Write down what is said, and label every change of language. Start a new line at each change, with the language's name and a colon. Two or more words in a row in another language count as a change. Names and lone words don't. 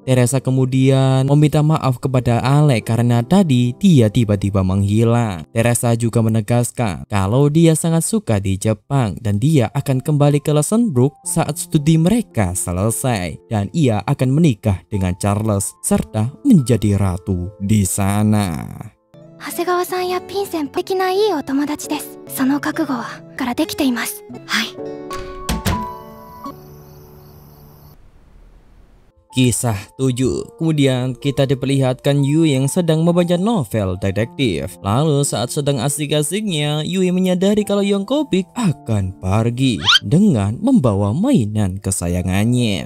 Indonesian: Teresa kemudian meminta maaf kepada Alex karena tadi dia tiba-tiba menghilang. Teresa juga menegaskan kalau dia sangat suka di Jepang dan dia akan kembali ke Lessenbrook saat studi mereka selesai. Dan ia akan menikah dengan Charles serta menjadi ratu di sana.
Japanese: 長谷川さんやピン先輩的ないいお友達です。その覚悟はからできています。はい。
Indonesian: Kisah 7. Kemudian kita diperlihatkan Yui yang sedang membaca novel detektif. Lalu saat sedang asik-asiknya, Yui menyadari kalau Yongkobik akan pergi dengan membawa mainan kesayangannya.